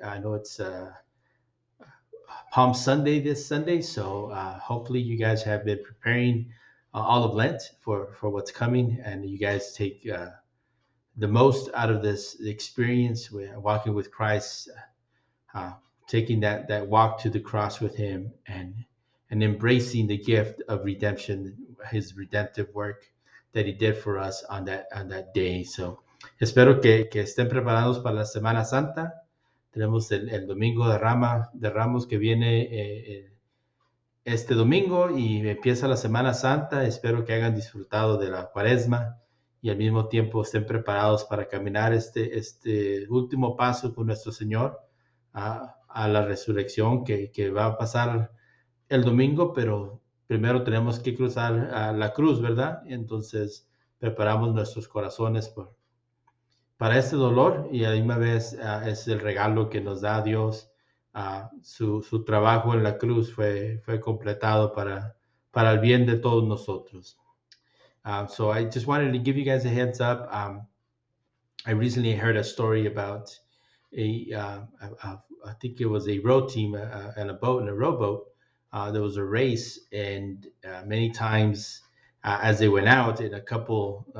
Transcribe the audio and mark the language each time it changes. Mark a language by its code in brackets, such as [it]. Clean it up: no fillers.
[en] I know it's Palm Sunday this Sunday, so hopefully you guys have been preparing all of Lent for what's coming, and you guys take the most out of this experience with walking with Christ, uh, taking that walk to the cross with him and embracing the gift of redemption, his redemptive work that he did for us on that day. [es] So espero que estén preparados para la Semana Santa. Tenemos el domingo de Ramos que viene este domingo y empieza la Semana Santa. Espero que hayan disfrutado de la Cuaresma y al mismo tiempo estén preparados para caminar este último paso con nuestro Señor a la resurrección que va a pasar el domingo, pero primero tenemos que cruzar la cruz, ¿verdad? Entonces preparamos nuestros corazones para este dolor y a la misma vez es el regalo que nos da Dios. Su trabajo en la cruz fue completado para el bien de todos nosotros. [en] So I just wanted to give you guys a heads up. I recently heard a story about I think it was a row team and a boat and a rowboat. There was a race, and many times as they went out, in a couple.